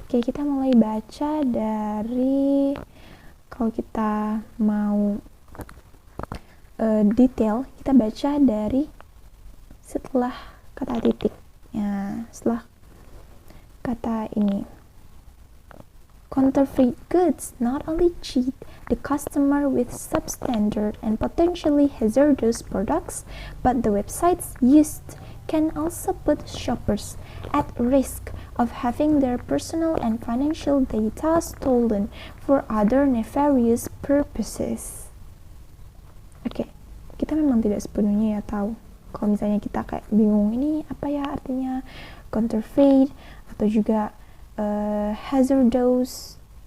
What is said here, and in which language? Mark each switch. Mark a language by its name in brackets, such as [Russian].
[Indonesian] Oke, kita mulai baca dari, kalau kita mau detail, kita baca dari setelah kata titik ya, setelah kata ini. [English] Counterfeit goods not only cheat the customer with substandard and potentially hazardous products, but the websites used can also put shoppers at risk of having their personal and financial data stolen for other nefarious purposes. [Indonesian] Oke, kita memang tidak sepenuhnya ya tahu. Kalau misalnya kita kayak bingung ini apa ya artinya counterfeit atau juga hazardous.